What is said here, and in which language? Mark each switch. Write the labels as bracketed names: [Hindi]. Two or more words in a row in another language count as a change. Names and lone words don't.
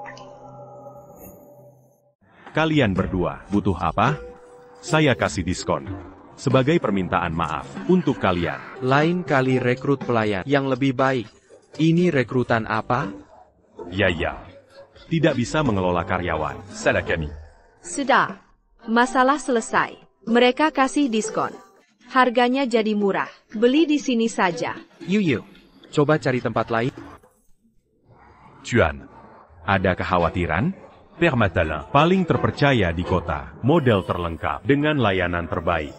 [Indonesian] Kalian berdua, butuh apa? Saya kasih diskon. Sebagai permintaan maaf, untuk kalian. Lain kali rekrut pelayan yang lebih baik. Ini rekrutan apa? Ya. Tidak bisa mengelola karyawan. Ça la Camille. Sudah. Masalah selesai. Mereka kasih diskon. Harganya jadi murah. Beli di sini saja. Yuyu. Coba cari tempat lain. Chuan, ada kekhawatiran? Permatalin. Paling terpercaya di kota, model terlengkap dengan layanan terbaik.